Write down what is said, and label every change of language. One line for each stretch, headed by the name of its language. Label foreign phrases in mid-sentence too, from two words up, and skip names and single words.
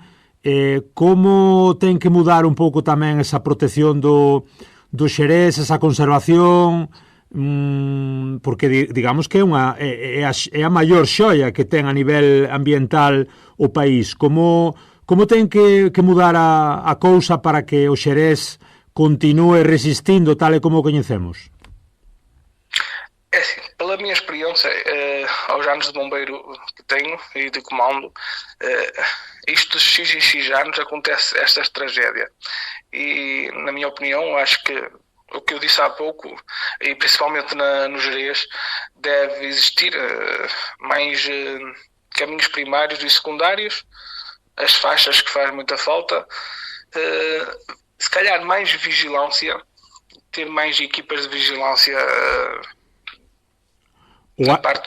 Galician: Como ten que mudar un pouco tamén esa protección do Xerés, esa conservación, porque digamos que é a maior xoia que ten a nivel ambiental o país. Como ten que mudar a cousa para que o Xerés continue resistindo tal e como o coñecemos?
Portuguese: É assim, pela minha experiência, aos anos de bombeiro que tenho e de comando, isto de X em X anos acontece esta tragédia. E, na minha opinião, acho que o que eu disse há pouco, e principalmente no Gerês, deve existir mais caminhos primários e secundários, as faixas que faz muita falta, se calhar mais vigilância, ter mais equipas de vigilância na parte